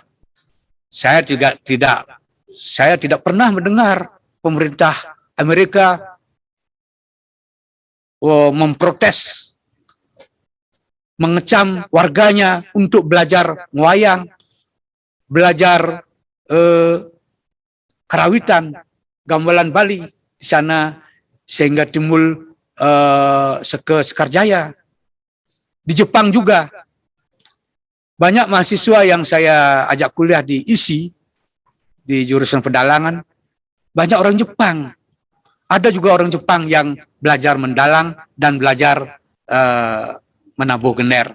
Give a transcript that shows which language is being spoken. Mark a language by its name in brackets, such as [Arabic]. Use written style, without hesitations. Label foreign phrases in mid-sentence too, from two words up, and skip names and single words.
[Indonesian] Saya tidak pernah mendengar pemerintah Amerika memprotes, mengecam warganya untuk belajar wayang, belajar karawitan, gamelan Bali di sana, sehingga timbul Sekar Jaya. Di Jepang juga banyak mahasiswa yang saya ajak kuliah di ISI, di jurusan pedalangan, banyak orang Jepang. Ada juga orang Jepang yang belajar mendalang dan belajar menabuh gener.